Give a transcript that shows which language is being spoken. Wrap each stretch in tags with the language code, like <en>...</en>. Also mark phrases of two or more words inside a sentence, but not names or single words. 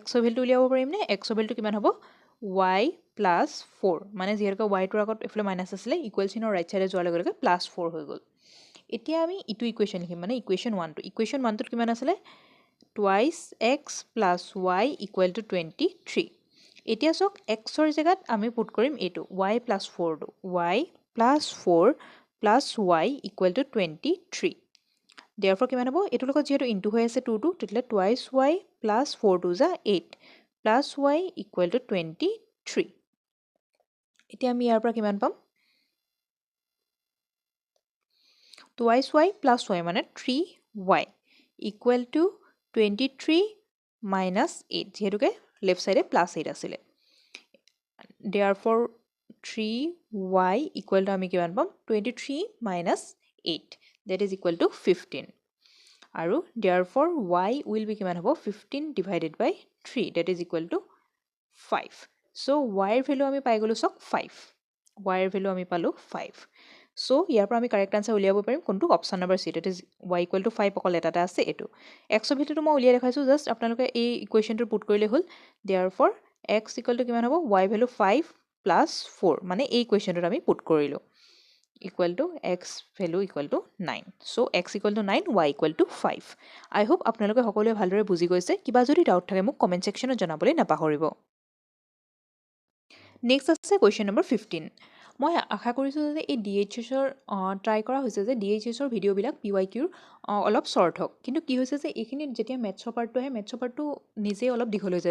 <as>ৰ ভ্যালুটো উলিয়াব পাৰিম নে x ৰ ভ্যালুটো কিমান হ'ব y + 4 মানে যেহেতুকে y টোৰ আগত এফালে মাইনাস আছিলে ইকুৱেল চিনৰ</as> <en>right সাইডে</en> <as>যোৱাৰ লগে লগে +4 হৈ গ'ল এতিয়া আমি ইটো ইকুৱেশ্যন লিখিম মানে ইকুৱেশ্যন 1 টো ইকুৱেশ্যন 1 টোত কিমান আছিলে</as> <en>twice x</en> <as>+ y = 23 এতিয়া সক x ৰ জায়গাত আমি পুট কৰিম এটো y + 4 টো</as> <en>y + 4 plus y equal to 23 therefore</en> <as>কিমান হ'ব এটো লগত যেহেতু ইনটু হৈ আছে 2 টো তেতিয়ালে</as> <en>twice y plus 4 to the 8 plus y equal to 23</en> <as>এতিয়া আমি ইয়াৰ পৰা কিমান পাম</as> <en>twice y plus y</en> <as>মানে 3</as> <en>y equal to 23 minus 8</en> <as>যেহেতুকে লেফ্ট সাইডে প্লাছ 8 আছিলে</as> <en>therefore 3y equal to</en> <as>আমি কিমান পাম</as> <en>23 minus 8 that is equal to 15 আৰু therefore y will be</en> <as>কিমান হ'ব</as> <en>15 divided by 3 that is equal to 5</en> <as>so y এর ভ্যালু আমি পাই গলো সক 5 y এর ভ্যালু আমি পালো 5 so ইয়াৰ পৰা আমি</as> <en>correct answer</en> <as>উলিয়াব পাৰিম কোনটো</as> <en>option number</en> <as>সি</as> <en>that is y equal to 5</en> <as>অকল এটাটা আছে এটো x ৰ ভ্যালুটো মই উলিয়াই দেখাইছো জাস্ট আপোনালোকে এই ইকুৱেচনটো পুট কৰিলে হ'ল</as> <en>therefore x equal to</en> <as>কিমান হ'ব y ভ্যালু</as> <en>5 plus 4</en> <as>মানে এই ইকুৱেচনটো আমি পুট কৰিলো</as> <en>equal to x value equal to 9 so x equal to 9 y equal to 5 I hope</en> <as>আপোনালোকে সকলোৱে ভালদৰে বুজি গৈছে কিবা যদি ডাউট থাকে মোক কমেন্ট সেকশনত জনাবলৈ নাপাহৰিব নেক্সট আছে</as> <en>question number 15</en> <as>মই আশা কৰিছো যে এই DHS ৰ ট্ৰাই কৰা হৈছে যে DHS ৰ ভিডিও বিলাক PYQ অলপ শৰ্ট হক কিন্তু কি হৈছে যে এইখিনি যেতিয়া মেথছৰ পাৰ্টটো আহে মেথছৰ পাৰ্টটো নিজে অলপ দীঘল হৈ যায়</as>